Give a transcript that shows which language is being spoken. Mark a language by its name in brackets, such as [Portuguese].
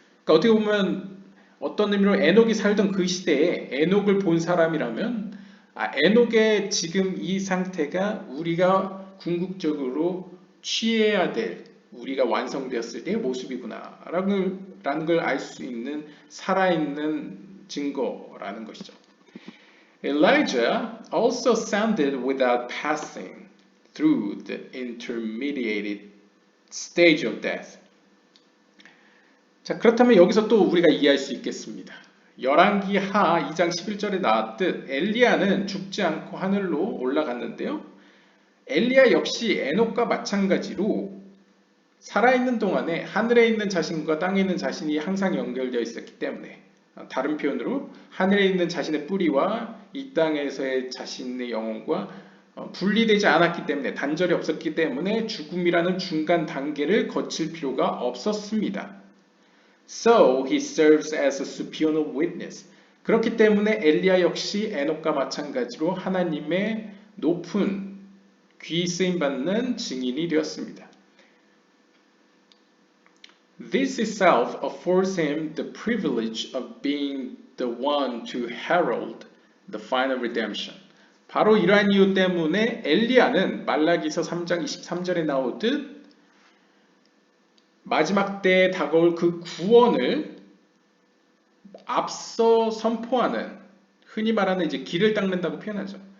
[Korean] 그러니까 어떻게 보면 어떤 의미로 에녹이 살던 그 시대에 에녹을 본 사람이라면 에녹의 지금 이 상태가 우리가 궁극적으로 취해야 될 우리가 완성되었을 때의 모습이구나 라는 걸 알 수 있는 살아있는 증거라는 것이죠. [English] Elijah also sounded without passing through the intermediate stage of death. [Korean] 자, 그렇다면 여기서 또 우리가 이해할 수 있겠습니다. 열왕기 하 2장 11절에 나왔듯 엘리야는 죽지 않고 하늘로 올라갔는데요. 엘리야 역시 에녹과 마찬가지로 살아있는 동안에 하늘에 있는 자신과 땅에 있는 자신이 항상 연결되어 있었기 때문에, 다른 표현으로 하늘에 있는 자신의 뿌리와 이 땅에서의 자신의 영혼과 분리되지 않았기 때문에, 단절이 없었기 때문에 죽음이라는 중간 단계를 거칠 필요가 없었습니다. [English] So he serves as a supernal witness. [Korean] 그렇기 때문에 엘리야 역시 에녹과 마찬가지로 하나님의 높은 귀 쓰임 받는 증인이 되었습니다. [English] This itself affords him the privilege of being the one to herald the final redemption. [Korean] 바로 이러한 이유 때문에 엘리야는 말라기서 3장 23절에 나오듯 마지막 때에 다가올 그 구원을 앞서 선포하는, 흔히 말하는 이제 길을 닦는다고 표현하죠.